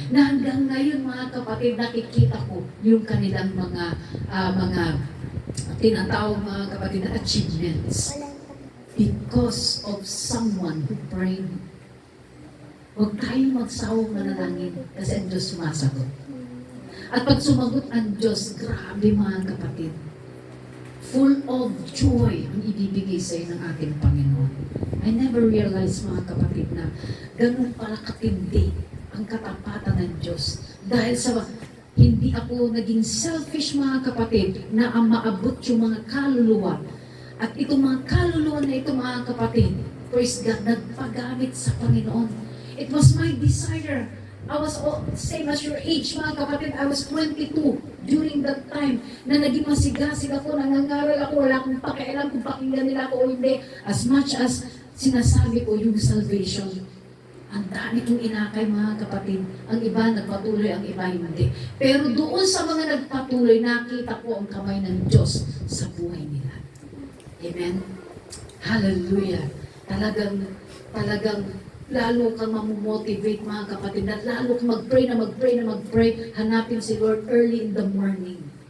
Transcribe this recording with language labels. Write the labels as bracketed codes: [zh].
[tl] Na hanggang ngayon mga kapatid, nakikita ko yung kanilang mga tinatawag mga kapatid na achievements. [en] Because of someone who prayed. [tl] Huwag tayong magsawang manalangin kasi ang Diyos sumasagot. At pag sumagot ang Diyos, grabe mga kapatid, [en] full of joy [tl] ang ibibigay sa iyo ng ating Panginoon. [en] I never realized [tl] mga kapatid na ganun pala katindi ang katapatan ng Diyos. Dahil sa hindi ako naging selfish mga kapatid na ang maabot yung mga kaluluwa. At itong mga kaluluwa na ito mga kapatid, [en] praise God, [tl] nagpagamit sa Panginoon. [en] It was my desire. I was same as your age, [tl] mga kapatid. [en] I was 22 during that time [tl] na naging masigasig ako, nangangaral ako, wala akong pakialam kung pakinggan nila ako o hindi. [en] As much as [tl] sinasabi ko yung [en] salvation. [tl] Ang dami kong inakay, mga kapatid. Ang iba nagpatuloy, ang iba hindi. Pero doon sa mga nagpatuloy, nakita ko ang kamay ng Diyos sa buhay nila. Amen? Hallelujah. Talagang lalo kang mamomotivate mga kapatid, at lalo kang mag-pray, hanapin si Lord [en] early in the morning.